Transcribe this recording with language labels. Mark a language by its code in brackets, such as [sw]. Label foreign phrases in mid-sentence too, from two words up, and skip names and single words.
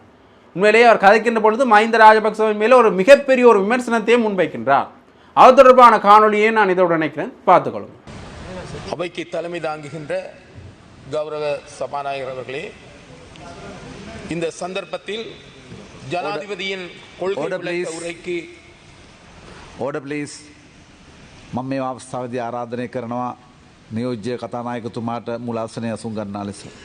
[ta] உண்மையிலேயே அவர் கதைக்கின்ற பொழுது மஹிந்த ராஜபக்சவின் மேலே ஒரு மிகப்பெரிய ஒரு விமர்சனத்தையும் முன்வைக்கின்றார். அது தொடர்பான காணொலியை நான் இதோடு நினைக்கிறேன், பார்த்துக்கொள்ளுங்கள். அவைக்கு தலைமை தாங்குகின்ற கௌரவ சபாநாயகர் அவர்களே, இந்த சந்தர்ப்பத்தில் ஜனாதிபதியின் கொள்கை உரைக்கு [en] Order please. [si] මම මේ අවස්ථාවේදී ආරාධනය කරනවා නියෝජ්‍ය කතානායකතුමාට මුලාසනය අසුන් ගන්නා ලෙස.